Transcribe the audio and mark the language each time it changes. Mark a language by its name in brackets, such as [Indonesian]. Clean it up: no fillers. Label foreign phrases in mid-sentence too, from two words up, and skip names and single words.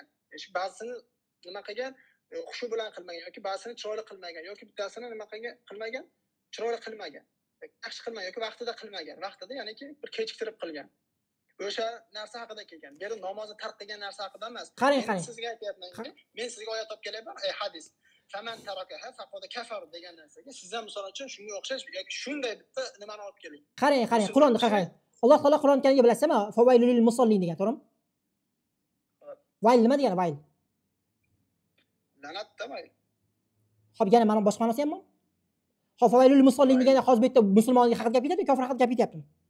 [Uzbek] Shu ba'zisini nima qilgan, xushu bilan qilmagan yoki ba'zisini chiroyli qilmagan yoki bittasini nima qilmagan, chiroyli qilmagan. Yaxshi qilmagan yoki vaqtida qilmagan. Vaqtida ya'niki bir kechiktirib qilgan. O'sha narsa haqida kelgan. Bu yerda namozni tark qilgan narsa haqida emas. Qarang. Sizga aytyapman. Men sizga oyat olib kelyapman, hadis. [Arabic] فمن تركها فقد كفر [Uzbek] degan narsaga siz ham misol uchun shunga o'xshash yoki shunday bitta nimani olib keling. Qarang, Qur'onni qarang. Alloh taolo Qur'on Karimga bilasizmi? [Arabic] فويل للمصلين [Uzbek] degan, to'g'rimi? Vayl nima degani vayl? La'nat demaydi. Xo'p, yana mana boshqa ma'nosi ham bor. Xo'p, [Arabic] فويل للمصلين [Uzbek] degani hozir bu yerda musulmonga haqida gap ketadi, kofir haqida gap ketyapti.